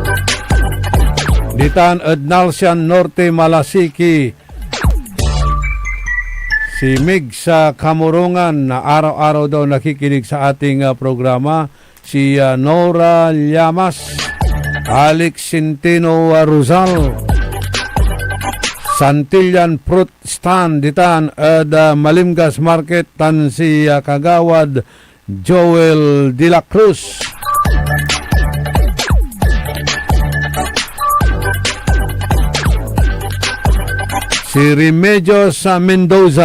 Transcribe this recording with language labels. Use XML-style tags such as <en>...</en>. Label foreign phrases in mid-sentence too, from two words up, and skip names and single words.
<tl>Ditan at Nalsian Norte Malasiki, si Mig sa Kamurungan na araw-araw daw nakikinig sa ating programa. Si Nora Llamas, Alex Centeno Rosal, Santillan Fruit Stand Ditan at Malimgas Market tan si Kagawad Joel De La Cruz. Si Remedios Mendoza.</tl>